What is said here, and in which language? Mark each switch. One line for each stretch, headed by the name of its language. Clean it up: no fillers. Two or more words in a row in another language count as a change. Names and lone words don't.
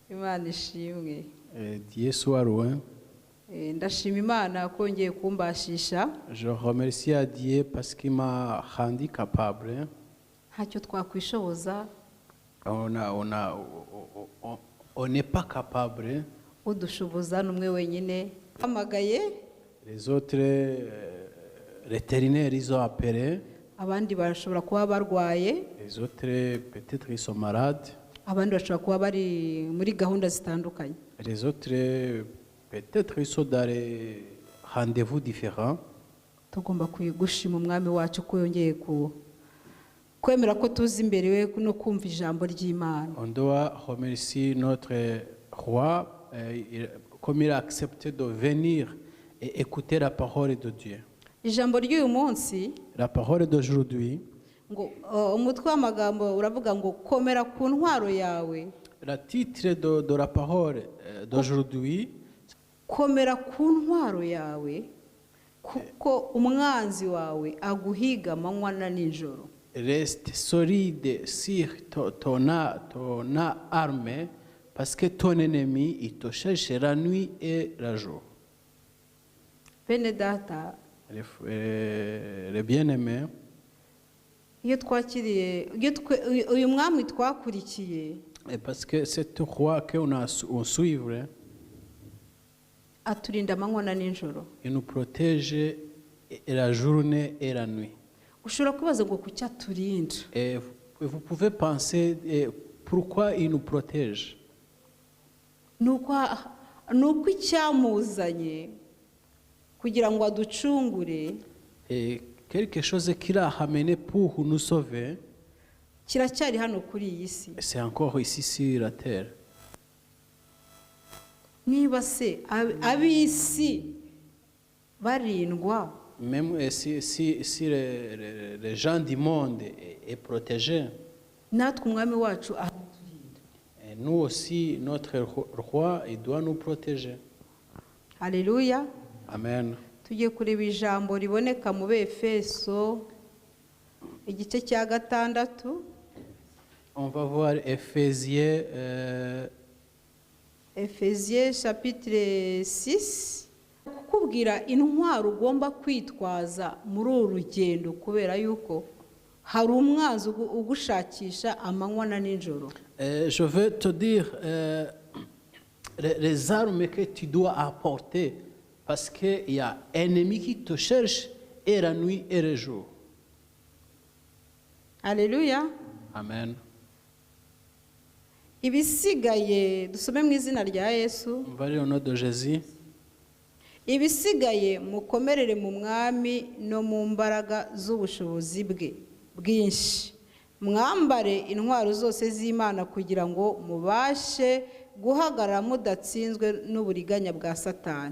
Kinyarwanda: Imana ishimwe.
French: Dieu soit loué.
Kinyarwanda: Ndashima Imana kongeye kumbashisha.
French: Je remercie à Dieu parce qu'il m'a rendu capable.
Kinyarwanda: Ntacyo twakwishoboza.
French: On n'est pas capable.
Kinyarwanda: Udushoboza n'umwe wenyine. Hamagaye.
French: Les autres vétérinaires ils ont appelé.
Kinyarwanda: Abandi bashobora kuba barwaye.
French: Les autres peut-être ils sont malades.
Kinyarwanda: Abandi bashobora kuba bari muri gahunda zitandukanye.
French: Les autres peut-être ils sont dans des rendez-vous différents.
Kinyarwanda: Tugomba gushima umwami wacu ko yongeye kwemera ko tuzi imbere we no kumva ijambo ry'Imana.
French: On doit remercier notre roi comme il a accepté de venir et écouter la parole de Dieu.
Kinyarwanda: Ijambo ry'uyu munsi,
French: la parole d'aujourd'hui,
Kinyarwanda: ngo umutwe w'amagambo uravuga ngo komera ku ntwaro yawe.
French: Le titre de la parole d'aujourd'hui,
Kinyarwanda: komera ku ntwaro yawe kuko umwanzi wawe aguhiga amanywa na nijoro.
French: Reste solide sur ton arme parce que ton ennemi il te cherche la nuit et la jour.
Kinyarwanda: Bene data,
French: les bien-aimés,
Kinyarwanda: iyo twakiriye uyu mwami twakurikiye,
French: parce que c'est le roi qu'on a suivre,
Kinyarwanda: aturinda amanywa na nijoro.
French: Il nous protège la journée et la nuit.
Kinyarwanda: Ushobora kubaza ngo kuki aturinda.
French: Et vous pouvez penser pourquoi il nous protège.
Kinyarwanda: Nuko icyamuzanye kugira ngo aducungure.
French: Et quelque chose qu'il a amené pour nous sauver.
Kinyarwanda: Kiracyari hano kuri iyi si.
French: C'est encore ici sur la terre.
Kinyarwanda: Niba se abisi barindwa.
French: Même si les gens du monde est protégé.
Kinyarwanda: Natwe umwami wacu araturinda.
French: Et nous aussi notre roi il doit nous protéger. Alléluia. Amen.
Kinyarwanda: Tugiye kureba ijambo riboneka mu Befeso igice cya 6.
French: On va voir Éphésiens chapitre 6.
Kinyarwanda: Kukubwira intwaro ugomba kwitwaza muri urugendo kubera yuko hari umwanzi ugushakisha amanywa na nijoro.
French: Je veux te dire les armes que tu dois apporter parce qu'il y a un ennemi qui te cherche et la nuit et le jour. Alléluia. Amen.
Kinyarwanda: Ibisigaye dusome mu izina rya Yesu.
French: On va lire au nom de Jésus.
Kinyarwanda: Ibisigaye mukomerere mu mwami no mu mbaraga z'ubushobozi bwe bwinshi. Mwambare intwaro zose z'Imana kugira ngo mubashe guhagarara mudatsinzwe n'uburiganya bwa Satani.